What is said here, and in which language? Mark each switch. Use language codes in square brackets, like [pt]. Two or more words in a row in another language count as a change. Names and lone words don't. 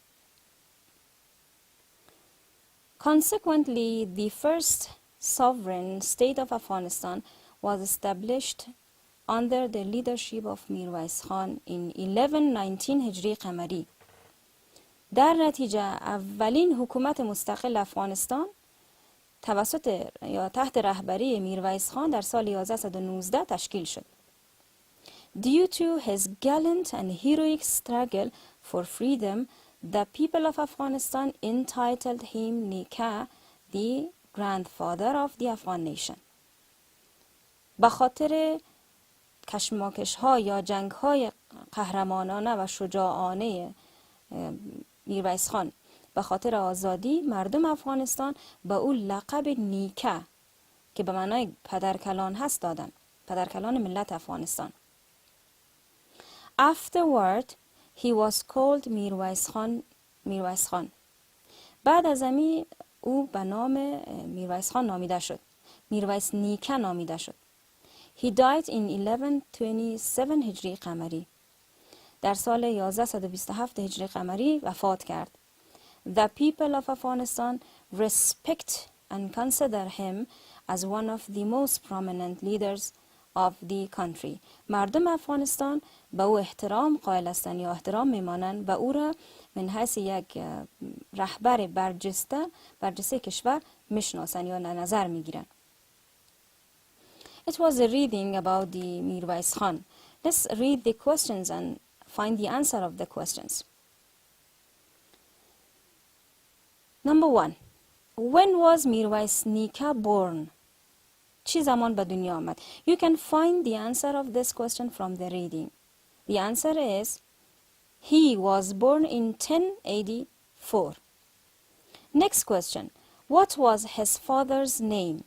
[en] Consequently, the first sovereign state of Afghanistan was established under the leadership of میرویس خان in 1119 [fa] هجری قمری. در نتیجه اولین حکومت مستقل افغانستان توسط یا تحت رهبری میرویس خان در سال 1119 تشکیل شد. [en] Due to his gallant and heroic struggle for freedom, the people of Afghanistan entitled him Nika, the grandfather of the Afghan nation. [fa] به خاطر کشمکش ها یا جنگ های قهرمانانه و شجاعانه میرویس خان به خاطر آزادی، مردم افغانستان به او لقب نیکا که به معنای پدرکلان هست دادن، پدرکلان ملت افغانستان. [en] Afterward, he was called میرویس خان. [fa] بعد از امی او به نام میرویس خان نامیده شد. میرویس نیکا نامیده شد. [en] He died in 1127 [fa] هجری قمری. در سال 1127 هجری قمری وفات کرد. [en] The people of Afghanistan respect and consider him as one of the most prominent leaders of the country. [fa] مردم افغانستان به او احترام قائل هستند یا احترام میمانند و او را من حیث یک رهبر برجسته کشور میشناسند یا نظر میگیرند. [en] It was a reading about the میرویس خان. Let's read the questions and find the answer of the questions. Number 1. When was میرویس نیکا born? [fa] چی زمان به دنیا آمد؟ [en] You can find the answer of this question from the reading. The answer is he was born in 1084. Next question. What was his father's name?